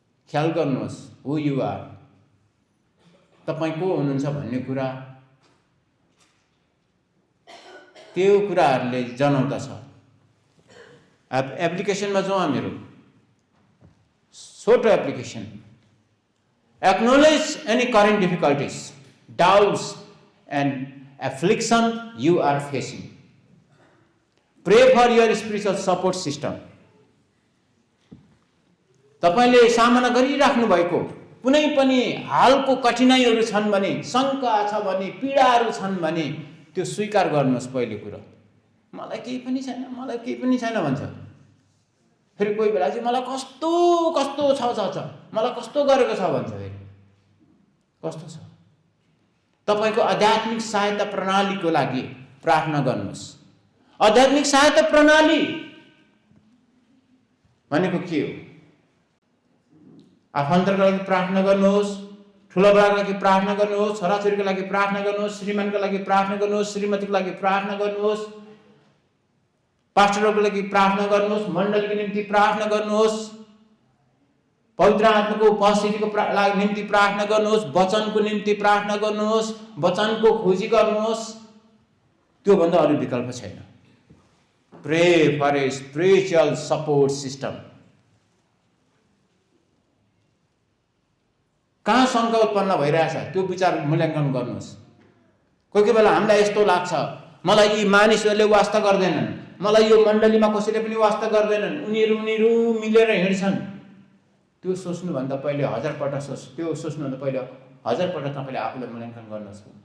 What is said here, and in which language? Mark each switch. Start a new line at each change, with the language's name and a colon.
Nepali: ख्याल गर्नुहोस्,
English: who you are,
Nepali: तपाईँ को हुनुहुन्छ भन्ने कुरा त्यो कुराहरूले जनाउँदछ। एप्लिकेसनमा जाउँ हामीहरू। छोटो application.
English: Acknowledge any current difficulties, doubts and affliction you are facing. Pray for your spiritual support system.
Nepali: तपाईले सामना गरिराख्नु भएको कुनै पनि हालको कठिनाइहरू छन् भने, शङ्का छ भने, पीडाहरू छन् भने त्यो स्वीकार गर्नुहोस्। पहिले कुरा मलाई केही पनि छैन, मलाई केही पनि छैन भन्छ। फेरि कोही बेला चाहिँ मलाई कस्तो कस्तो छ, मलाई कस्तो गरेको छ भन्छ। फेरि कस्तो छ? तपाईको आध्यात्मिक सहायता प्रणालीको लागि प्रार्थना गर्नुहोस्। आध्यात्मिक सहायता प्रणाली भनेको के हो? आफन्तका लागि प्रार्थना गर्नुहोस्, ठुला बडाको लागि प्रार्थना गर्नुहोस्, छोराछोरीको लागि प्रार्थना गर्नुहोस्, श्रीमानको लागि प्रार्थना गर्नुहोस्, श्रीमतीको लागि प्रार्थना गर्नुहोस्, पास्टरको लागि प्रार्थना गर्नुहोस्, मण्डलीको निम्ति प्रार्थना गर्नुहोस्, पवित्र आत्माको उपस्थितिको निम्ति प्रार्थना गर्नुहोस्, वचनको निम्ति प्रार्थना गर्नुहोस्, वचनको खोजी गर्नुहोस्। त्यो भन्दा अरू विकल्प छैन।
English: Pray for a spiritual support system.
Nepali: कहाँ शङ्का उत्पन्न भइरहेछ त्यो विचार मूल्याङ्कन गर्नुहोस्। कोही बेला हामीलाई यस्तो लाग्छ, मलाई यी मानिसहरूले वास्ता गर्दैनन्, मलाई यो मण्डलीमा कसैले पनि वास्ता गर्दैनन्, उनीहरू मिलेर हिँड्छन्। त्यो सोच्नुभन्दा पहिले 1000 पल्ट त्यो सोच्नुभन्दा पहिले 1000 पल्ट तपाईँले आफूलाई मूल्याङ्कन गर्नुहोस्।